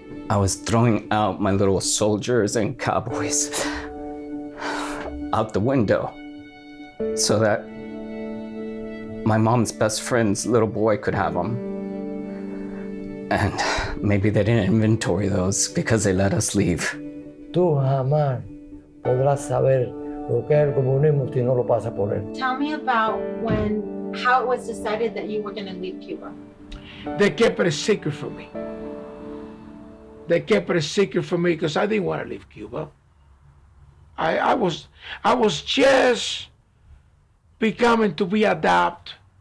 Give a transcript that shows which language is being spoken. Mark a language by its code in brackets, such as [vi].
[en] I was throwing out my little soldiers and cowboys out the window so that my mom's best friend's little boy could have them. And maybe they didn't inventory those because they let us leave. [es] Tú jamás podrás saber lo que es el comunismo si no lo pasas por él. [en] Tell me about how it was decided that you were going to leave Cuba. They kept it a secret from me. They kept it a secret from me because I didn't want to leave Cuba. I was just becoming to be adept.